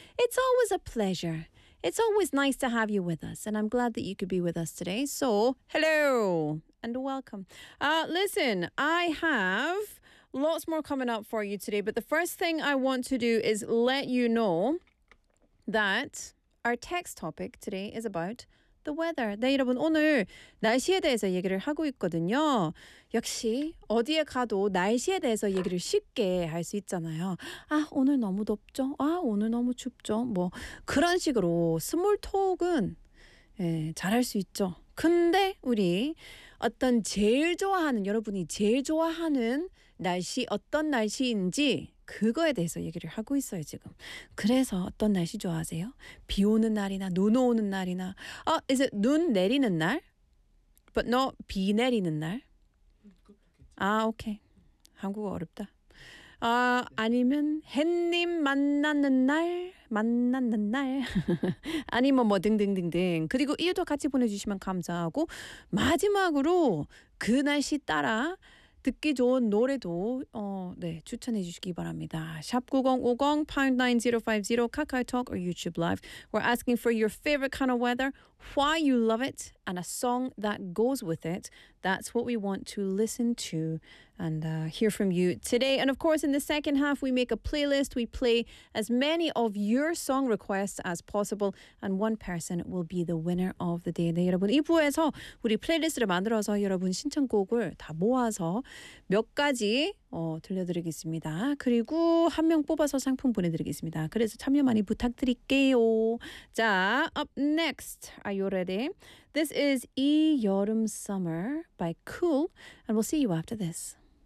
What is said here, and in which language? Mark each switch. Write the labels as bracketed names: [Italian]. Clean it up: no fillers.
[English] It's always a pleasure. It's always nice to have you with us, and I'm glad that you could be with us today. So, hello. And welcome. Listen, I have lots more coming up for you today. But the first thing I want to do is let you know that our text topic today is about the weather. [Korean] 네, 여러분, 오늘 날씨에 대해서 얘기를 하고 있거든요. 역시 어디에 가도 날씨에 대해서 얘기를 쉽게 할 수 있잖아요. 아, 오늘 너무 덥죠? 아, 오늘 너무 춥죠? 뭐 그런 식으로 스몰 톡은 예, 잘할 수 있죠. 근데 우리 어떤 제일 좋아하는, 여러분이 제일 좋아하는 날씨, 어떤 날씨인지 그거에 대해서 얘기를 하고 있어요, 지금. 그래서 어떤 날씨 좋아하세요? 비 오는 날이나 눈 오는 날이나 [English] is it [Korean] 눈 내리는 날? [English] But not [Korean] 비 내리는 날? 아, 오케이. 한국어 어렵다. 아, 아니면 햇님 만나는 날? 만나는 날 아니면 뭐 등등등등 그리고 이유도 같이 보내주시면 감사하고 마지막으로 그 날씨 따라 듣기 좋은 노래도 네 추천해 주시기 바랍니다. 샵 9050 #9050 카카오톡 or YouTube Live. [English] We're asking for your favorite kind of weather, why you love it, and a song that goes with it. That's what we want to listen to and hear from you today. And of course, in the second half, we make a playlist. We play as many of your song requests as possible, and one person will be the winner of the day. [Korean] 네, 여러분, 2부에서 우리 플레이리스트를 만들어서 여러분 신청곡을 다 모아서 몇 가지 들려드리겠습니다. 그리고 한 명 뽑아서 상품 보내드리겠습니다. 그래서 참여 많이 부탁드릴게요. [English] 자, up next, are you ready? This is 이 여름 summer by Cool, and we'll see you after this.